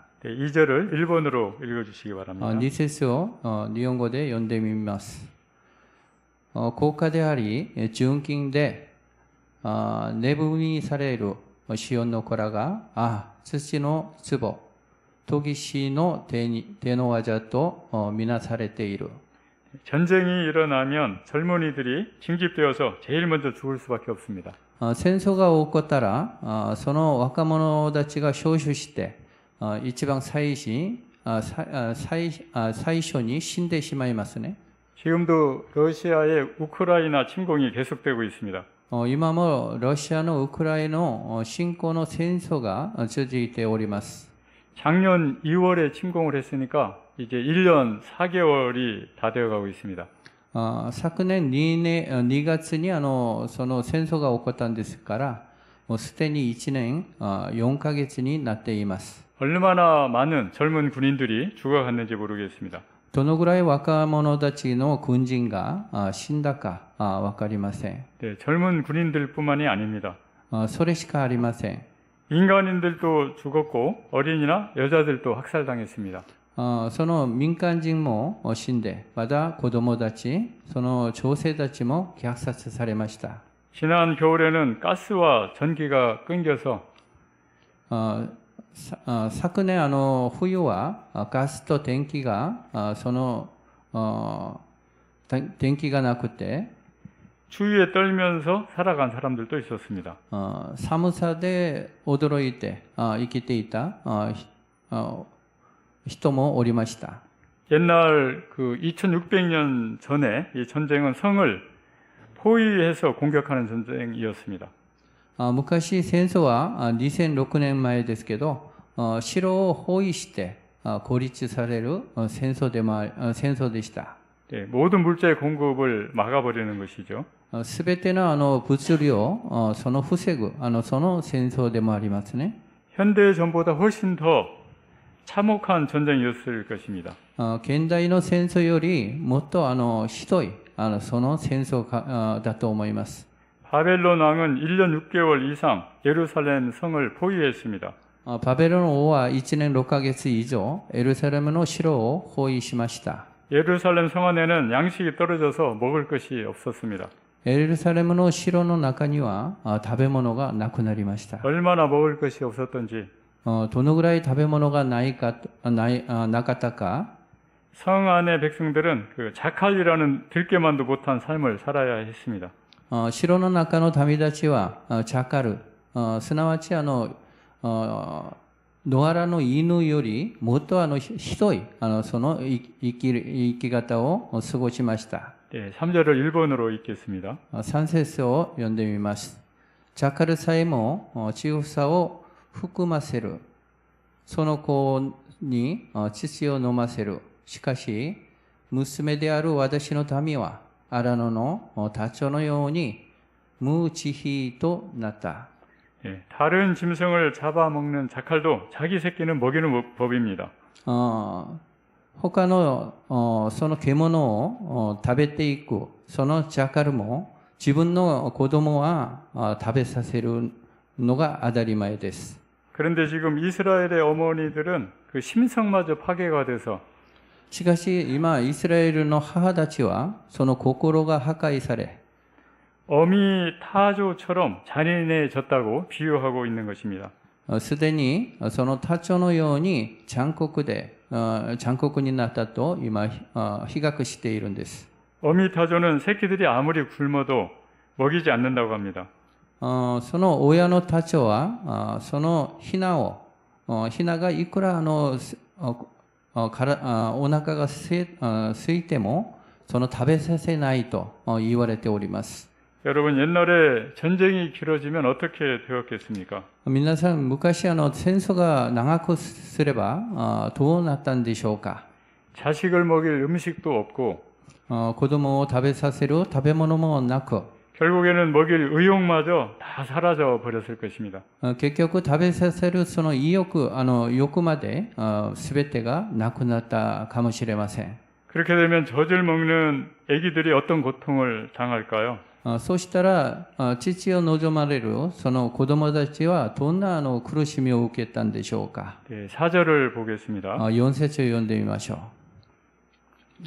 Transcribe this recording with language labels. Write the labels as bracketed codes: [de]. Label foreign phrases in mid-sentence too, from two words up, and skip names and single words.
[ko] 네, 2절을 일본어로 읽어주시기 바랍니다. [ja] 2 節を日本語で読んでみます。高価であり純金で値踏みされるシオンの子らが土の壺研ぎ師の手の技とみなされている。 [ko] 전쟁이 일어나면 젊은이들이 징집되어서 제일 먼저 죽을 수밖에 없습니다. [ja] 戦争が起こったら、その若者たちが召集して、一番最初に死んでしまいますね。 [ko] 지금도 러시아의 우크라이나 침공이 계속되고 있습니다. [ja] 今もロシアのウクライナの侵攻の戦争が続いております。 [ko] 작년 2월에 침공을 했으니까 이제 1년 4개월이 다 되어가고 있습니다. [ja] 昨年2月にその戦争が起こったんですから、もうすでに1年4ヶ月になっています。 [ko] 얼마나 많은 젊은 군인들이 죽어갔는지 모르겠습니다. [ja] どのぐらい若者たちの軍人が死んだかわかりません。 [ko] 네, 젊은 군인들뿐만이 아닙니다. [ja] それしかありません。 [ko] 민간인들도 죽었고 어린이나 여자들도 학살당했습니다. [ja] その民間人も死んで、また子供たち、その女性たちも虐殺されました。 [ko] 지난 겨울에는 가스와 전기가 끊겨서 [ja] 昨年冬はガスと電気が電気がなくて [ko] 추위에 떨면서 살아간 사람들도 있었습니다. [ja] 寒さで驚いて生きていた人もおりました。 [ko] 옛날 그 2600년 전에 이 전쟁은 성을 포위해서 공격하는 전쟁이었습니다. [ja] 昔戦争は2006年前ですけど、城を包囲して孤立される戦争でした。 [ko] 네, 모든 물자의 공급을 막아버리는 것이죠. [ja] すべての物流をその防ぐその戦争でもありますね。 [ko] 현대전보다 훨씬 더 참혹한 전쟁이었을 것입니다. [ja] 現代の戦争よりもっとひどいその戦争だと思います。 [ko] 바벨론 왕은 1년 6개월 이상 예루살렘 성을 포위했습니다. [ja] バベロン王は1年6ヶ月以上エルサレムの城を包囲しました。 [ko] 예루살렘 성 안에는 양식이 떨어져서 먹을 것이 없었습니다. [ja] エルサレムの城の中には食べ物がなくなりました。 [ko] 얼마나 먹을 것이 없었던지 [ja] どのぐらい食べ物がなかったか [ko] 성 안의 백성들은 그 자칼이라는 들깨만도 못한 삶을 살아야 했습니다. [ja] 城の中の民たちはチャカル、すなわち野原の犬よりもっとひどいその生き方を過ごしました。 [ko] 네, 3절을 일본어로 읽겠습니다. [ja] 3 節を読んでみます。チャカルさえもちぐさを含ませる。その子に乳を飲ませる。しかし、娘である私の民は、荒野のタチョのように無慈悲となった。 [ko] 네, 다른 짐승을 잡아먹는 자칼도 자기 새끼는 먹이는 법입니다. [ja] 他のその獣を食べていくそのジャカルも自分の子供は食べさせるのが当たり前です。 [ko] 그런데 지금 이스라엘의 어머니들은 그 심성마저 파괴가 돼서 [ja] しかし今イスラエルの母たちはその心が破壊され [ko] 어미 타조처럼 잔인해졌다고 비유하고 있는 것입니다. [ja] すでにそのタチョのように残酷になったと今比較しているんです。 [ko] 어미 타조는 새끼들이 아무리 굶어도 먹이지 않는다고 합니다. [ja] その親のタチョはそのヒナがいくらお腹が空いてもその食べさせないと言われております。 [ko] 여러분 옛날에 전쟁이 길어지면 어떻게 되었겠습니까? [ja] 皆さん昔戦争が長くすればどうなったんでしょうか。 [ko] 자식을 먹일 음식도 없고 [ja] 子供を食べさせる食べ物もなく [ko] 결국에는 먹일 의욕마저 다 사라져 버렸을 것입니다. [ja] 結局食べさせるその欲まで全てがなくなったかもしれません。 [ko] 그렇게 되면 젖을 먹는 아기들이 어떤 고통을 당할까요? [ja] そうしたら父を望まれるその子供たちはどんな苦しみを受けたんでしょうか。 [ko] 네, 4절을 보겠습니다. [ja] 4 節を読んでみましょう。